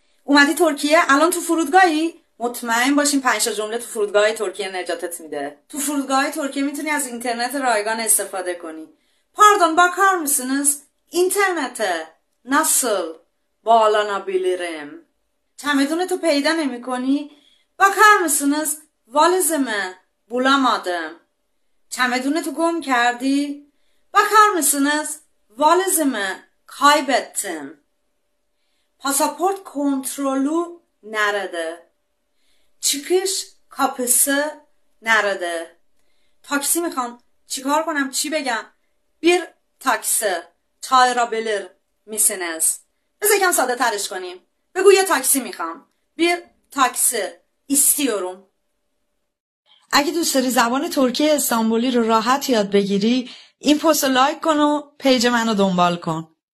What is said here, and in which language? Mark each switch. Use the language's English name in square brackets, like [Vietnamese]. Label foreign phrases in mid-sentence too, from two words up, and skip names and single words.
[Persian] اومدی ترکیه؟ الان تو فرودگاهی؟ مطمئن باشین 5 جمله تو فرودگاه ترکیه نجاتت میده. تو فرودگاه ترکیه میتونی از اینترنت رایگان استفاده کنی. [Turkish] Pardon, bakar mısınız? İnternete nasıl bağlanabilirim? [Persian] چمدونتو پیدا نمی کنی؟ [Turkish] bakar mısınız? valizimi bulamadım. [Persian] چمدونتو گم کردی؟ [Turkish] bakar mısınız? valizimi kaybettim. Pasaport kontrolü nerede? Çıkış kapısı nerede? [Persian] Taksi میخوام. چیکار کنم؟ چی بگم؟ [Turkish] bir taksi çağırabilir misiniz? [Persian] بذار یکم ساده ترش کنیم. بگو یه تاکسی میخوام. [Turkish] bir taksi istiyorum. [Persian] اگه دوست داری زبان ترکی استانبولی رو راحت یاد بگیری این پست رو لایک کن و پیج منو دنبال کن.